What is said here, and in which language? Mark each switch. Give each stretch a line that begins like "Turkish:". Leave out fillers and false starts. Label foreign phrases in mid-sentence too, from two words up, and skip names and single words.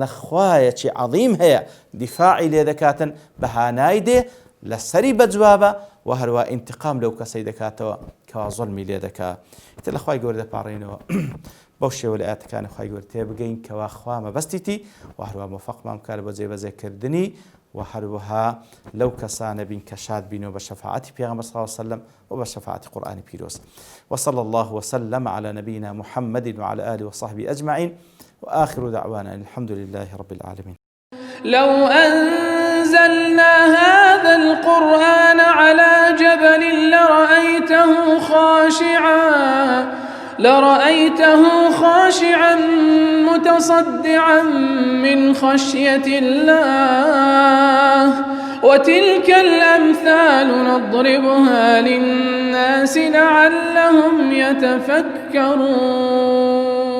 Central Kurdish: خوایەکی عەظیم هەیە دیفاعی لێ دەکاتن بەهانای دێ لەسەری بەجوابە و هەروە ئینتقام لەو کەسەی دەکاتەوە کەوا زوڵمی لێ دەکا ئیتر لە خوای گەورە دەپاڕێنەوە بەو شێوە لە ئاەتەکانی خوای گەورە تێبگەین کەوا خوا مەبەستیتی و هەروە موفەقمان بکات بۆ جێبەجێکردنی و هەروەها لەو کەسانە بین کە شاد بینەوە بە شەفاعەتی پێغەمبەر
Arabic: صلی الله عليه وسلم
Central Kurdish: و بە شەفاعەتی قورئانی پیرۆز
Arabic: وصلى الله وسلم على نبينا محمد وعلى آله وصحبه أجمعين وآخر دعوانا الحمد لله رب العالمين. لو أنزلنا هذا القرآن على جبل لرأيته خاشعا متصدعا من خشية الله وتلك الأمثال نضربها للناس لعلهم يتفكرون